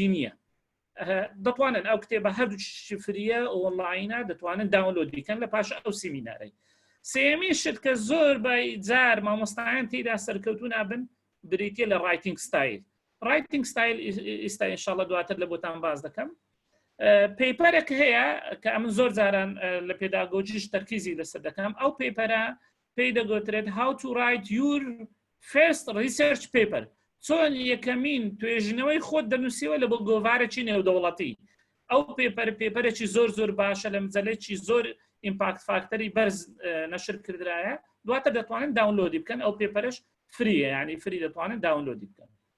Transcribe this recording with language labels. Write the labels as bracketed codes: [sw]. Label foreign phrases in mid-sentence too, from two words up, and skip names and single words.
[ckb] نییە دەتوانن ئەو کتێبە هەردوو شفریە ئۆنلاینە دەتوانن داونلۆد بیکەن لە پاش ئەو سیمینارەی سێمی شت کە زۆر جار مامۆستایان تێدا سەرکەوتوو نابن بریتە لە [en] writing style writing style [ckb] ئێستا ئینشاڵڵا دواتر لە بۆتان باز دەکەم پێیپەرێک هەیە کە ئەمن زۆر جاران لە پێداگۆجیش تەرکیزی لەسەر دەکەم ئەو پێیپەرە پێی دەگوترێت [en] how to write your first research paper [ckb] چۆن یەکەمین توێژینەوەی خۆت دەنووسیوە لە بۆ گۆڤارێکی نێودەوڵەتی ئەو پێپەرێکی زۆر باشە لە مجەلێکی زۆر [en] impact factor [ckb] بەرز نەشر کردرایە دواتر دەتوانن داونلۆدی بکەن ئەو پێپەرش فریە ینی فری دەتوانن داونلۆدی بکەن